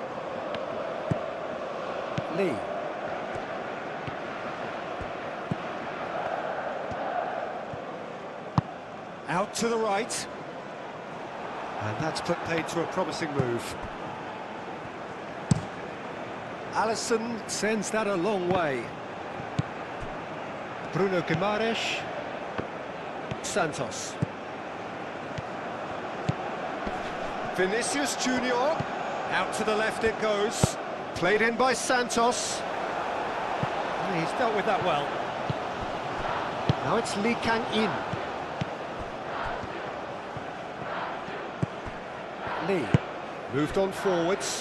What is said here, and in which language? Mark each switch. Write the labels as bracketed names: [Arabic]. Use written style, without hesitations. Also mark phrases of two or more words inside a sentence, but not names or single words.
[English] Lee. Out to the right. And that's put paid to a promising move. Alisson sends that a long way. Bruno Guimaraes. Santos. Vinicius Junior. Out to the left it goes. Played in by Santos. And he's dealt with that well. Now it's Lee Kang-in. Lee. Moved on forwards.